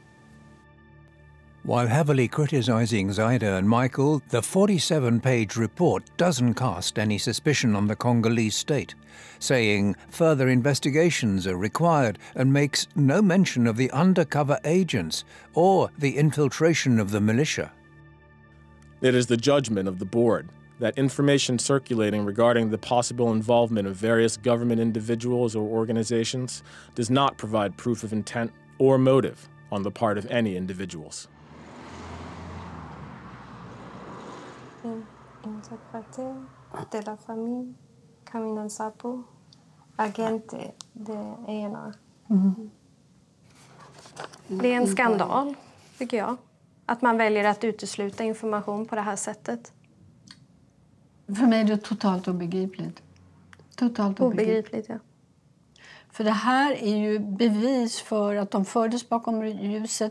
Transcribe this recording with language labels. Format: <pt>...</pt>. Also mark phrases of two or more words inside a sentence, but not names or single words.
<en>While heavily criticising Zaida and Michael, the 47-page report doesn't cast any suspicion on the Congolese state, saying further investigations are required and makes no mention of the undercover agents or the infiltration of the militia. It is the judgment of the board that information circulating regarding the possible involvement of various government individuals or organizations does not provide proof of intent or motive on the part of any individuals.</en> <fr>Interprete de la famille, Camino Sapo, agente de ENR.</fr> <sv>Det är en skandal, tycker jag. Att man väljer att utesluta information på det här sättet. För mig är det totalt obegripligt. Totalt obegripligt, ja. För det här är ju bevis för att de fördes bakom ljuset.</sv>